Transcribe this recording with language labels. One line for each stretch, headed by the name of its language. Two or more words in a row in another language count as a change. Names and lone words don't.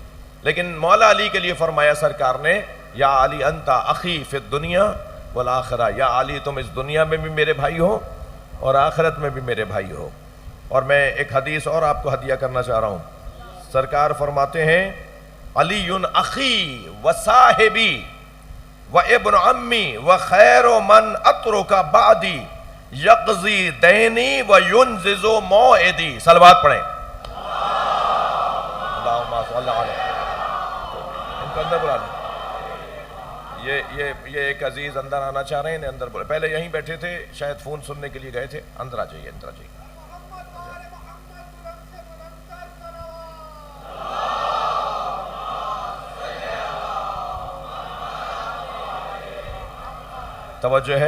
Urdu: لیکن مولا علی کے لیے فرمایا سرکار نے
Arabic: یا علی انتا اخی فی الدنیا والآخرہ،
Urdu: یا علی تم اس دنیا میں بھی میرے بھائی ہو اور آخرت میں بھی میرے بھائی ہو. اور میں ایک حدیث اور آپ کو ہدیہ کرنا چاہ رہا ہوں. سرکار فرماتے ہیں
Arabic: علی اخی و صاحبی و ابن عمی و خیر من اترک بعدی یقضی دینی و ینزز موعدی.
Urdu: صلوات پڑھیں.
Arabic: اللہم صلی علیہ.
Urdu: ان کو اندر بلا لیں. یہ ایک عزیز اندر آنا چاہ رہے ہیں، انہیں اندر بولے. پہلے یہیں بیٹھے تھے، شاید فون سننے کے لیے گئے تھے. اندر آ جائیے، اندر آ جائیے. توجہ ہے.